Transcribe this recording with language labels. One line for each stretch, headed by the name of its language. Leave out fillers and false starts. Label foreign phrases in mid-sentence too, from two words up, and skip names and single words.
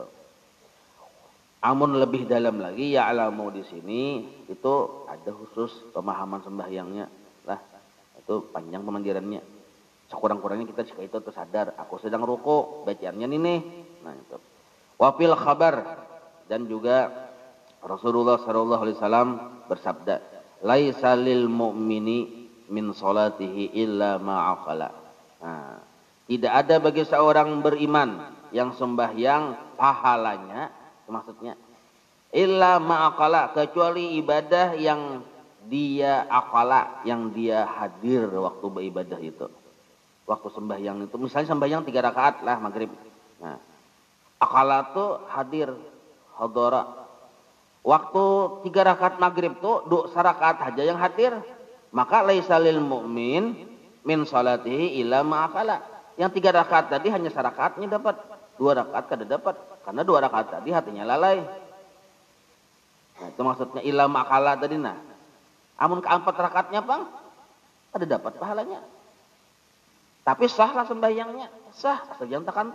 Banjar: Amun lebih dalam lagi ya alamu di sini itu ada khusus pemahaman sembahyangnya lah. Itu panjang pemanggirannya. Sekurang-kurangnya kita jika itu tuh sadar, aku sedang ruku, bacaannya nih. Nah, itu.
Arabic: وفي الخبر
Banjar: dan juga Rasulullah
Arabic: صلى الله عليه وسلم bersabda, ليس للمؤمن من صلاته إلا ما عقل.
Banjar: Nah, tidak ada bagi seorang beriman yang sembahyang pahalanya, maksudnya
Arabic: إلا ما عقل,
Banjar: kecuali ibadah yang dia akala, yang dia hadir waktu beribadah itu. Waktu sembahyang itu, misalnya sembahyang 3 rakaat lah maghrib. Nah, akala tuh hadir, hadara. Waktu 3 rakaat maghrib tuh 2 rakaat aja yang hadir,
Arabic: maka ليس للمؤمن من صلاته إلا ما عقل.
Banjar: Yang 3 rakaat tadi hanya 1 rakaatnya dapat, 2 rakaat kada dapat, karena 2 rakaat tadi hatinya lalai. Nah, itu maksudnya
Arabic: إلا ما عقل
Banjar: tadi. Nah, amun ke 4 rakaatnya bang, ada dapat pahalanya. Tapi sahlah sembahyangnya, sah asal jangan takantut.